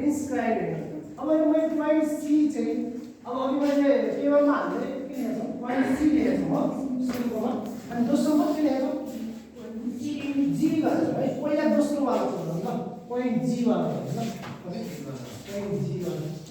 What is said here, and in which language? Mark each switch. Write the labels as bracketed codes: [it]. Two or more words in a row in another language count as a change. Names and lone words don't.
[en] Inscribed angle. [ne] अब यो point C चाहिँ अब अघि मैले टेबलमा हाल्दै के लेखेको point C लेखेको हो सुरुकोमा अनि दोस्रोमा के [en] point G [hi] वाला है ना, [en] okay point G [ne] वाला।